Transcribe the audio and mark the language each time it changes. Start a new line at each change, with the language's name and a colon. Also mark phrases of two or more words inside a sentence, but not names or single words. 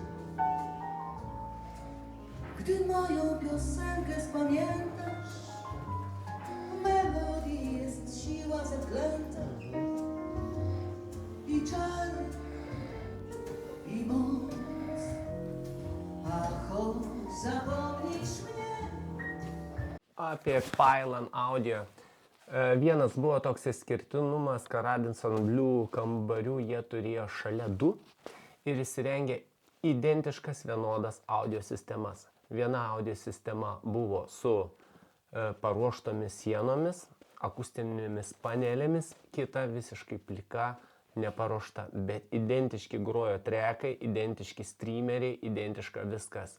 Polish: Gdy moją piosenkę spamiętasz, w melodii jest siła zaklęta i czar, i moc, a choć zapomnisz mnie.
Lithuanian: Apie Pylon Audio. Vienas buvo toks išskirtinumas, kad Radisson Blu kambarių jie turėjo šalia du ir įsirengė identiškas vienodas audio sistemas. Viena audio sistema buvo su paruoštomis sienomis, akustinėmis panelėmis, kita visiškai plika, neparuošta, bet identiški grojo trekai, identiški streameriai, identiška viskas.